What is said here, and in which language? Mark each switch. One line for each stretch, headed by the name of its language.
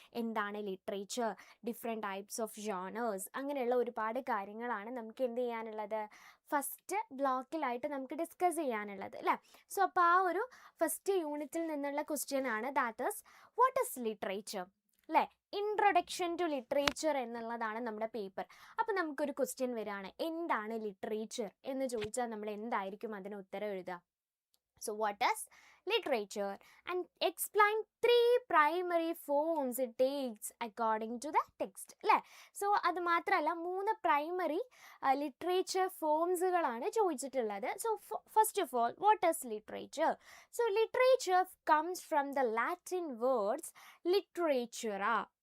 Malayalam: എന്താണ് literature, different types of genres, അങ്ങനെയുള്ള ഒരുപാട് കാര്യങ്ങളാണ് നമുക്ക് എന്ത് ചെയ്യാനുള്ളത്, ഫസ്റ്റ് ബ്ലോക്കിലായിട്ട് നമുക്ക് ഡിസ്കസ് ചെയ്യാനുള്ളത് അല്ലേ. സോ അപ്പോൾ ആ ഒരു ഫസ്റ്റ് യൂണിറ്റിൽ നിന്നുള്ള ക്വസ്റ്റ്യൻ ആണ്
English: that is what is literature
Malayalam: അല്ലേ. ഇൻട്രൊഡക്ഷൻ ടു ലിറ്ററേച്ചർ എന്നുള്ളതാണ് നമ്മുടെ പേപ്പർ. അപ്പോൾ നമുക്കൊരു ക്വസ്റ്റ്യൻ വരികയാണ്, എന്താണ് ലിറ്ററേച്ചർ എന്ന് ചോദിച്ചാൽ നമ്മൾ എന്തായിരിക്കും അതിന് ഉത്തരം എഴുതുക.
English: So what is literature and explain 3 primary forms it takes according to the text അല്ലേ.
Malayalam: സോ അത് മാത്രമല്ല 3 പ്രൈമറി ലിറ്ററേച്ചർ ഫോംസുകളാണ് ചോദിച്ചിട്ടുള്ളത്.
English: So first of all what is literature. So literature comes from the Latin words ലിറ്ററേച്ചറാ.